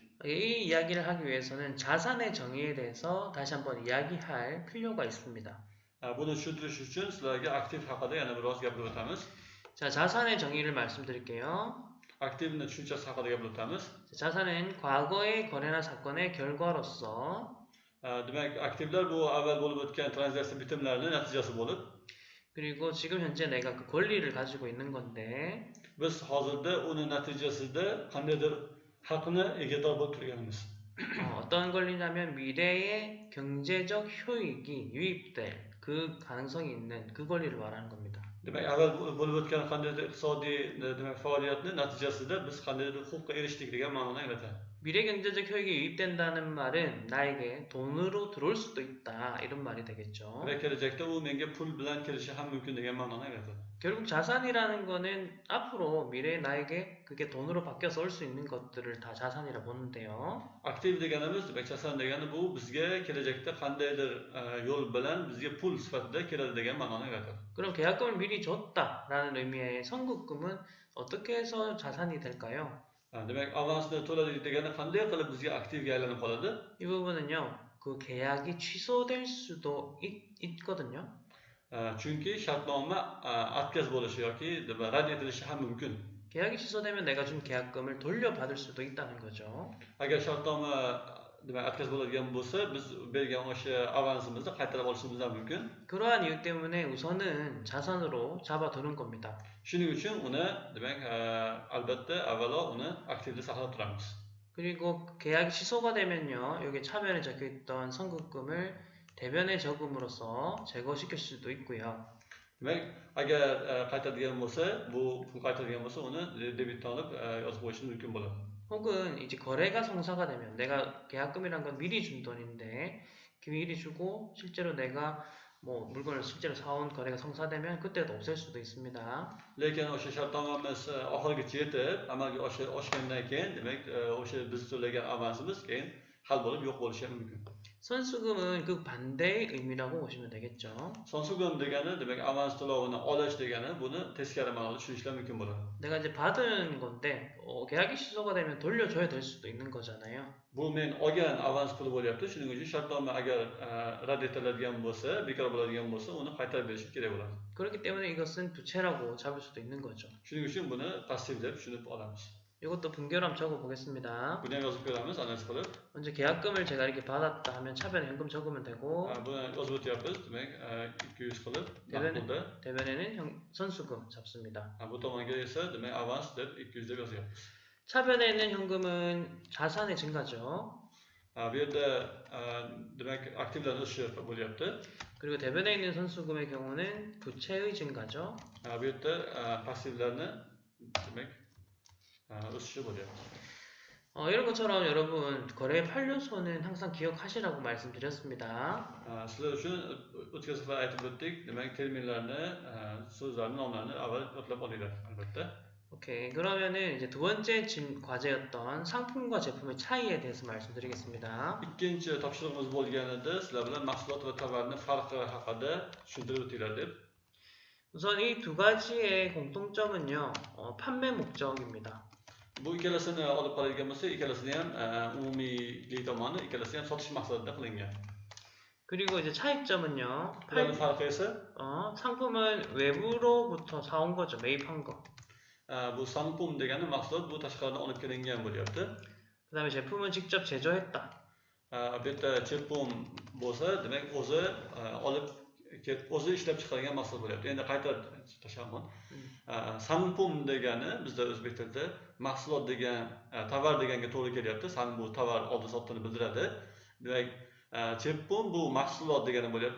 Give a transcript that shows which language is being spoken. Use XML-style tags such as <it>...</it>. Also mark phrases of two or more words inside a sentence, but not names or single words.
<ko>이 이야기를 하기 위해서는 자산의 정의에 대해서 다시 한번 이야기할 필요가 있습니다.</ko> <uz>Buni tushuntirish uchun sizlarga aktiv haqida yana biroz gapirib o'tamiz.</uz> <ko>자, 자산의 정의를 말씀드릴게요.</ko> <uz>Aktivni tushunchasi haqida gapirib o'tamiz.</uz> <ko>자산은 과거의 거래나 사건의 결과로서</ko> <uz>Demak, aktivlar bu avval bo'lib o'tgan tranzaksiya bitimlarining natijasi bo'lib,</uz> <ko>그리고 지금 현재 내가 그 권리를 가지고 있는 건데</ko> <uz>biz hozirda uni natijasida qandaydir haqni egador bo'lib turganmiz.</uz> <ko>어떤 권리냐면 미래의 경제적 효익이 유입될 그 가능성이 있는 그 권리를 말하는 겁니다.</ko> <uz>Demak, avval bo'lib o'tgan qandaydir iqtisodiy demak faoliyatning natijasida biz qandaydir huquqqa erishdik degan ma'noni anglatadi.</uz> <ko>미래 경제적 효익이 유입된다는 말은 나에게 돈으로 들어올 수도 있다. 이런 말이 되겠죠.</ko> <uz>ve kelajakda u menga pul bilan kelishi ham mumkin degan ma'noni anglatadi.</uz> <ko>결국 자산이라는 거는 앞으로 미래에 나에게 그게 돈으로 바뀌어서 올 수 있는 것들을 다 자산이라 보는데요.</ko> <uz>Aktiv deganimiz, demak jasan degani bu bizga kelajakda qandaydir yo'l bilan bizga pul sifatida keladi degan ma'noni anglatadi.</uz> <ko>그럼 계약금을 미리 줬다라는 의미의 선급금은 어떻게 해서 자산이 될까요?</ko> <uz>Demak, avansni to'ladik degani qanday qilib bizga aktivga aylanib qoladi?</uz> <ko>이 부분은요, 그 계약이 취소될 수도 있거든요.</ko> <uz>Chunki shartnoma atkaz bo'lishi yoki rad etilishi ham mumkin.</uz> <ko>계약이 취소되면 내가 준 계약금을 돌려받을 수도 있다는 거죠.</ko> <uz>Agar shartnoma demak atkaz bo'ladigan bo'lsa, biz bergan o'sha avansimizni qaytarib olishimiz ham mumkin.</uz> <ko>그러한 이유 때문에 우선은 자산으로 잡아두는 겁니다.</ko> <uz>Shuning uchun uni demak albatta avvalo uni aktivda saqlab turamiz.</uz> <ko>그리고 계약이 취소가 되면요, 여기 차변에 적혀있던 선급금을 대변에 적음으로써 제거시킬 수도 있고요.</ko> <uz>Demak, agar qaytadigan bo'lsa, bu pul qaytadigan bo'lsa, uni debitdan olib yozib qo'yishimiz mumkin bo'ladi.</uz> <ko>혹은 이제 거래가 성사가 되면 내가 계약금이란 건 미리 준 돈인데 미리 주고 실제로 내가 뭐 물건을 실제로 사온 거래가 성사되면 그때도 없앨 수도 있습니다.</ko> <uz>Lekin o'sha shartnomamiz oxirigacha yetib, amalga oshgandan keyin, demak, o'sha biz to'lagan avansimiz keyin hal bo'lib yo'q bo'lishi ham mumkin.</uz> <ko>선수금은 그 반대의 의미라고 보시면 되겠죠.</ko> <uz>Sonsugum degani, demak, avans to'lovini olish degani, buni teskari ma'noda tushunishlar mumkin bo'ladi.</uz> <ko>내가 이제 받은 건데 계약이 취소가 되면 돌려줘야 될 수도 있는 거잖아요.</ko> <uz>Bu men olgan avans puli bo'lyapti. Shuning uchun shartnoma agar rad etiladigan bo'lsa, bekor bo'ladigan bo'lsa, uni qaytarib berishim kerak bo'ladi.</uz> <ko>그렇기 때문에 이것은 부채라고 잡을 수도 있는 거죠.</ko> <uz>Shuning uchun buni passiv deb tushunib olamiz.</uz> <ko>이것도 분결함 적어 보겠습니다.</ko> <uz>Buni ham yozib ko'ramiz, analiz qilib.</uz> <ko>먼저 계약금을 제가 이렇게 받았다 하면 차변에 현금 적으면 되고</ko> <uz>Buni yozib o'tyapmiz. Demak, 200 qilib maqbulda.</uz> <ko>대변에는 선수금 잡습니다.</ko> <uz>Bu tomonga esa demak avans deb 200 deb yozyapmiz.</uz> <ko>차변에 있는 현금은 자산의 증가죠.</ko> <uz>Bu yerda demak aktivlar o'sishi bo'lyapti.</uz> <ko>그리고 대변에 있는 선수금의 경우는 부채의 증가죠.</ko> <uz>Bu yerda passivlarni demak o'sishi bo'lyapti.</uz> <ko>이런 것처럼 여러분 거래 판료소는 항상 기억하시라고 말씀드렸습니다.</ko> <uz>Sizlar uchun o'tgan safar aytib o'tdik. Demak, terminlarni, so'zlarni, nomlarni avval yodlab olinglar, albatta.</uz> <ko>오케이. 그러면은 이제 두 번째 과제였던 상품과 제품의 차이에 대해서 말씀드리겠습니다.</ko> <uz>Ikkinchi topshirig'imiz bo'lganida sizlar bilan mahsulot va tovarni farqi haqida tushuntirib o'tinglar deb.</uz> <ko>우선 이 두 가지의 공통점은요, 판매 목적입니다.</ko> <uz>Bu ikkalasini olib qaraydigan bo'lsa, ikkalasini ham umumiylik tomoni, ikkalasi ham sotish maqsadida qilingan.</uz> <ko>그리고 이제 차이점은요,</ko> <uz>Bularning farqi esa</uz> <ko>상품은 외부로부터 사온 거죠, 매입한 거.</ko> <uz>bu sanpum degani mahsulot bu tashqaridan olib kelingan bo'lyapti.</uz> <ko>그 다음에 제품은 직접 제조했다.</ko> <uz>Bu yerda chepum bo'lsa, demak o'zi ishlab chiqargan mahsulot bo'lyapti. Endi qayta tashammon. Sanpum degani bizda o'zbek tilida mahsulot degan, tovar deganga to'g'ri kelyapti. San bu tovar oldi sotdini bildiradi. Demak, chepum bu mahsulot degani bo'lyapti.</uz>